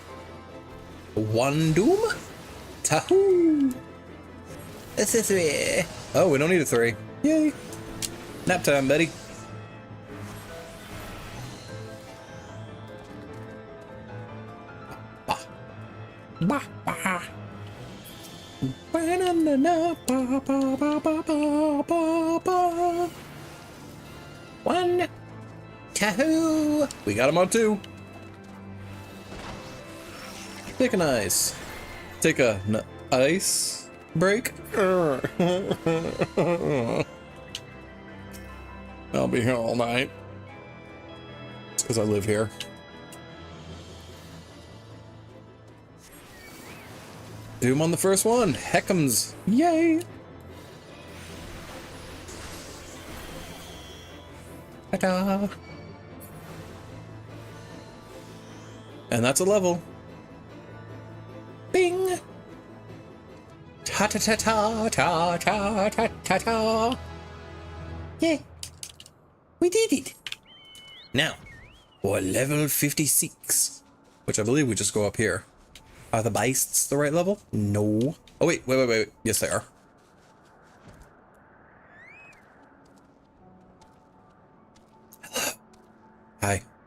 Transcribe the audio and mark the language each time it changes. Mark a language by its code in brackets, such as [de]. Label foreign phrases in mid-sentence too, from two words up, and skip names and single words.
[en] 1 doom? Tahoo! That's a 3. Oh, we don't need a 3. Yay. Nap time, buddy. Bah. Bah, bah. Ba-na-na-na, ba, ba, ba, ba, ba, ba, ba. 1. Tahoo! We got him on 2. Take an ice. Take a ice break. I'll be here all night. It's because I live here. Doom on the first one. Heckums. Yay. Ta-da. And that's a level. Bing! Ta-ta-ta-ta-ta-ta-ta-ta-ta. Yeah, we did it. Now, for level 56, which I believe we just go up here. Are the beasts the right level? No. Oh, wait. Yes, they are. Hi.